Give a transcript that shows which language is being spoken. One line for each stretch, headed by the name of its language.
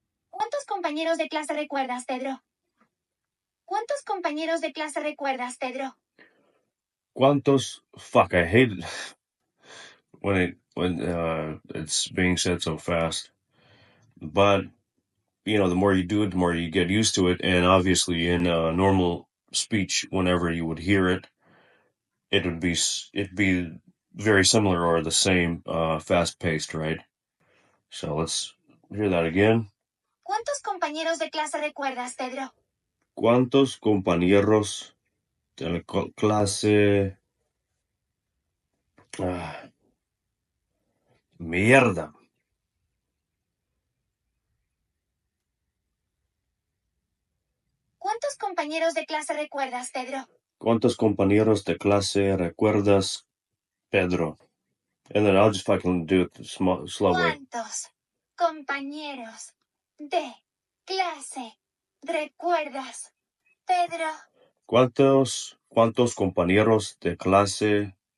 Spanish: ¿Cuántos compañeros de clase recuerdas, Pedro? ¿Cuántos compañeros de clase recuerdas, Pedro? ¿Cuántos?
English: Fuck, I hate it when it's being said so fast. But you know, the more you do it, the more you get used to it. And obviously, in normal speech, whenever you would hear it, it'd be very similar or the same, fast paced, right? So let's hear that again.
Spanish: ¿Cuántos compañeros de clase recuerdas, Pedro? ¿Cuántos compañeros de la clase? Mierda. ¿Cuántos compañeros de clase recuerdas, Pedro? ¿Cuántos compañeros de clase recuerdas, Pedro?
English: And then I'll just fucking do it the slow way.
Spanish: ¿Cuántos compañeros de clase recuerdas, Pedro? ¿Cuántos compañeros de clase?